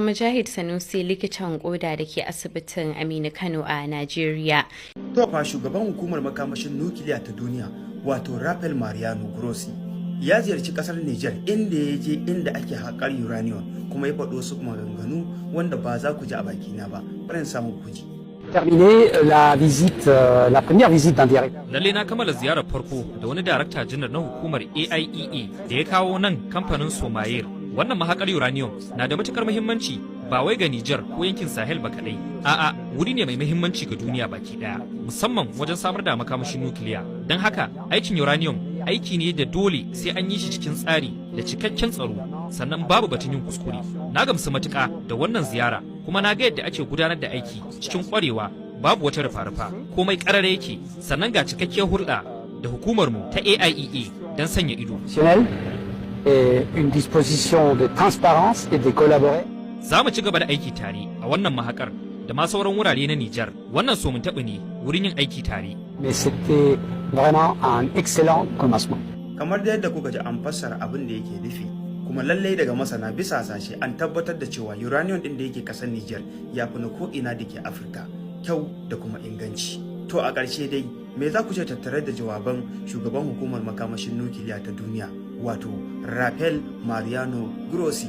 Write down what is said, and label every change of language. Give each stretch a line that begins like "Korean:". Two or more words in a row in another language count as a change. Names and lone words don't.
Hausa: Mujahid Sanusi likitan koda da ke asibitin Aminu Kano a Najeriya. To fa shugaban hukumar makamashin nukiliya ta duniya wato Rafael Mariano Grossi ya ziyarci kasar Niger, inda ya je inda ake haƙar uranium, kuma ya faɗo su maganganu wanda ba za ku ji a bakina ba, bari samu ku ji.
French: Terminé la première visite d'un directeur.
Hausa: Lalle na kammala ziyarar farko da wani darakta janar na hukumar AIEA da ya kawo nan kamfanin Somayir Wannan mahakar uranium na da matukar muhimmanci ba wai ga Niger ko yankin Sahel ba kadai. A'a, wuri ne mai muhimmanci ga duniya baki daya, musamman wajen samar da makamashin nukiliya. Don haka, aikin uranium aiki ne da dole sai an yi shi cikin tsari da cikakken tsaro, sannan babu batun yin kuskure. Na gamsu matuka da wannan ziyara, kuma na ga yadda ake gudanar da aiki cikin kwarewa, babu wata rufa-rufa, komai karare yake, sannan ga cikakkiyar hulɗa da hukumarmu ta AIEA don sanya ido.
French: Et une disposition de transparence et de collaborer.
Hausa: Za mu ci gaba da aiki tare a wannan mahakar da ma sauran wurare na Niger. Wannan so mun taɓa ne wurin yin aiki tare.
French: Mais c'était vraiment un excellent commencement.
Hausa: Kamar da yadda kuka ji an fassara abin da yake nufi, kuma lallai daga masana bisa sashe an tabbatar da cewa uranium din da yake kasar Niger ya fi na ko'ina da ke Afirka kyau da kuma inganci. To a ƙarshe dai, me za ku ce tattare da jawaban shugaban hukumar makamashin nukiliya ta duniya, wato Rafael Mariano Grossi?